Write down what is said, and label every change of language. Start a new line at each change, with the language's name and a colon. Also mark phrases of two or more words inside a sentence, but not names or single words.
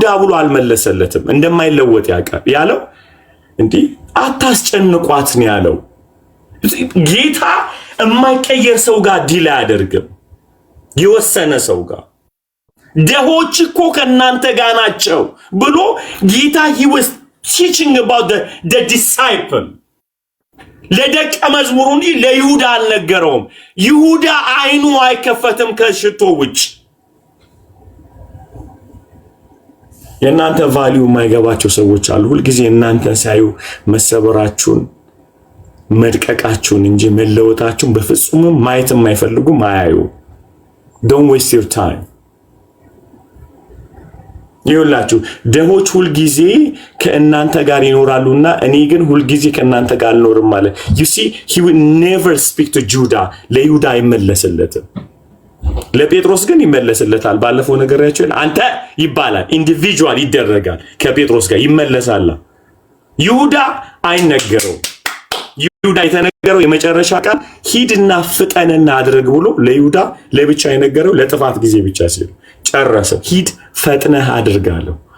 Amharic: ብሎ አልመለሰለትም። እንደማይለወጥ ያለው እንዲህ አታስጨንቋት ነው ያለው። ጌታ የማይቀየር ሰው ጋር ዲል አያደርግም። የወሰነ ሰው ጋር ደሆች እኮ ከእናንተ ጋር ናቸው ብሎ ጌታ
English: he was teaching about the disciple
Amharic: ለደቀ መዝሙሩ እንጂ ለይሁዳ አልነገረውም። ይሁዳ አይኑ አይከፈትም ከሽቶ ውጭ። የእናንተ ቫልዩ የማይገባቸው ሰዎች አሉ። ሁልጊዜ እናንተን ሳዩ መሰበራችሁን መድቀቃችሁን እንጂ መለወጣችሁን በፍጹም ማየት የማይፈልጉም አያዩ።
English: don't waste your time።
Amharic: ይኸውላችሁ ደሆች ሁልጊዜ ከእናንተ ጋር ይኖራሉና እኔ ግን ሁልጊዜ ከእናንተ ጋር አልኖርም ማለት። you
English: see he will never speak to Judah።
Amharic: ለይሁዳ አይመለስለትም። ለጴጥሮስ ግን ይመለስለታል። ባለፈው ነገራችሁ አንተ ይባላል፣ ኢንዲቪጁዋል ይደረጋል፣ ከጴጥሮስ ጋር ይመለሳል። ይሁዳ አይነገረው። ይሁዳ የተነገረው የመጨረሻ ቃል ሂድና ፍጠንና አድርግ ብሎ ለይሁዳ ለብቻ የነገረው ለጥፋት ጊዜ ብቻ ሲል ጨረሰ። ሂድ ፈጥነህ አድርጋለሁ።